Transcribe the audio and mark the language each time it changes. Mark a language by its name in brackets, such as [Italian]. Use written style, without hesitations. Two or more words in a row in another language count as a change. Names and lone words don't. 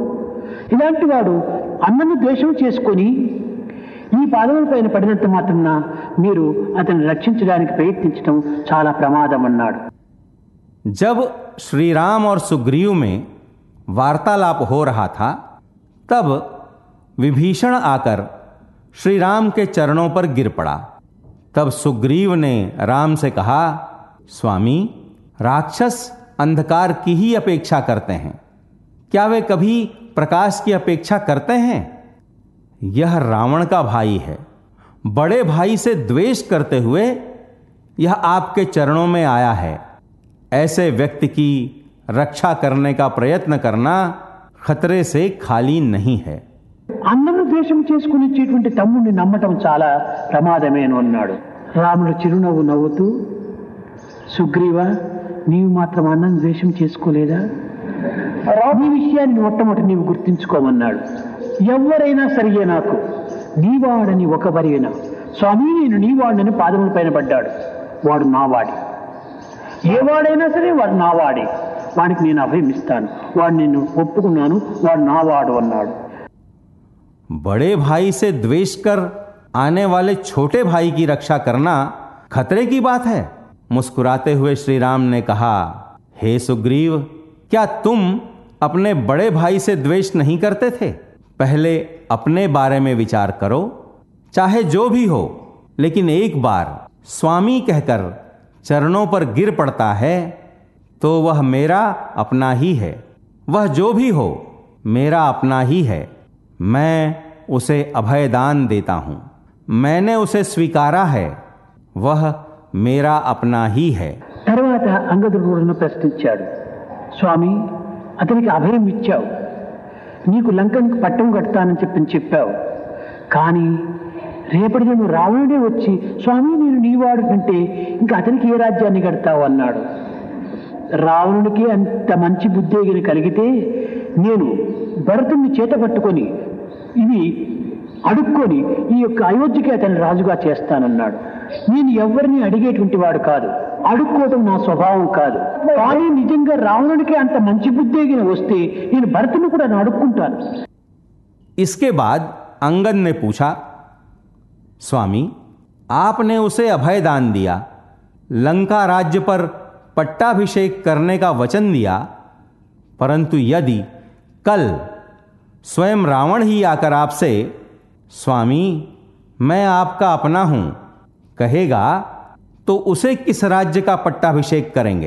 [Telugu] ఇలాంటి వాడు అన్నను ద్వేషం చేసుకొని ఈ పాదముల పైన పడినంత మాత్రాన మీరు అతన్ని రక్షించడానికి ప్రయత్నించడం చాలా ప్రమాదం అన్నాడు. [Hindi] जब श्री राम और सुग्रीव में वार्तालाप हो रहा था तब विभीषण आकर श्री राम के चरणों पर गिर पड़ा. तब सुग्रीव ने राम से कहा, स्वामी, राक्षस अंधकार की ही अपेक्षा करते हैं. क्या वे कभी प्रकाश की अपेक्षा करते हैं? यह रावण का भाई है. बड़े भाई से द्वेष करते हुए यह आपके चरणों में आया है. ऐसे व्यक्ति की रक्षा करने का प्रयत्न करना खतरे से खाली नहीं है. [Telugu] అన్నను ద్వేషం చేసుకుని ఇచ్చేటువంటి తమ్ముడిని నమ్మటం చాలా ప్రమాదమేను అన్నాడు. రాముడు చిరునవ్వు నవ్వుతూ, సుగ్రీవ, నీవు మాత్రం అన్నను ద్వేషం చేసుకోలేదా? నీ విషయాన్ని మొట్టమొదటి నీవు గుర్తించుకోమన్నాడు. ఎవరైనా సరియే నాకు నీవాడని ఒకవరైనా స్వామి నేను నీ వాడిని పాదముల పైన పడ్డాడు. వాడు నా వాడి, ఏ వాడైనా సరే వాడు నా వాడే, వాడికి నేను అభయం ఇస్తాను, వాడు నిన్ను ఒప్పుకున్నాను, వాడు నా వాడు అన్నాడు. [Hindi] बड़े भाई से द्वेष कर आने वाले छोटे भाई की रक्षा करना खतरे की बात है। मुस्कुराते हुए श्री राम ने कहा, हे सुग्रीव, क्या तुम अपने बड़े भाई से द्वेष नहीं करते थे? पहले अपने बारे में विचार करो। चाहे जो भी हो, लेकिन एक बार स्वामी कहकर चरणों पर गिर पड़ता है तो वह मेरा अपना ही है। वह जो भी हो मेरा अपना ही है। मैं उसे अभयदान देता हूं। मैंने उसे स्वीकारा है, वह मेरा अपना ही है। [Telugu] తర్వాత అంగదుడు ప్రశ్నించాడు, స్వామి అతనికి అభయం ఇచ్చావు, నీకు లంకనికి పట్టం కడతానని చెప్పావు, కానీ రేపటి నేను రావణుడే వచ్చి స్వామి నేను నీవాడు అంటే ఇంకా అతనికి ఏ రాజ్యాన్ని కడతావు అన్నాడు. రావణుడికి అంత మంచి బుద్ధి కలిగితే నేను భరతుణ్ణి చేత పట్టుకొని ఇవి అడుక్కొని ఈ యొక్క అయోధ్యకి అతన్ని రాజుగా చేస్తానన్నాడు. నేను ఎవరిని అడిగేటువంటి వాడు కాదు, అడుక్కోవడం నా స్వభావం కాదు. కానీ నిజంగా రావణుడికి అంత మంచి బుద్ధి వస్తే నేను భరతుని కూడా అడుక్కుంటాను. [Hindi] इसके बाद अंगद ने पूछा, स्वामी आपने उसे अभय दान दिया, लंका राज्य पर पट्टाभिषेक करने का वचन दिया, परंतु यदि कल स्वयं रावण ही आकर आपसे स्वामी मैं आपका अपना हूं कहेगा तो उसे किस राज्य का पट्टाभिषेक करेंगे?